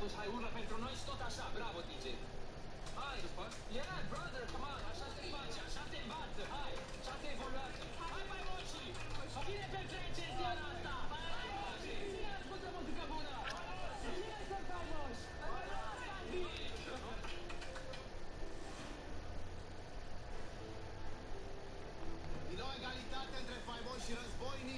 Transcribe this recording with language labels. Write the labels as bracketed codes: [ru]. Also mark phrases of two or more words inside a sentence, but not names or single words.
[ro] urlă pentru noi și tot așa, bravo, DJ. Hai, după. [en] Yeah, brother, come on, [ro] așa se face, așa se învață, hai, așa se evoluează. Hai, mai moșii! Cine pe trece în seara asta? Hai, moșii! Cine ascultă muzică bună? Cine sunt faimoși? Din nou egalitate între faimoși și războinici.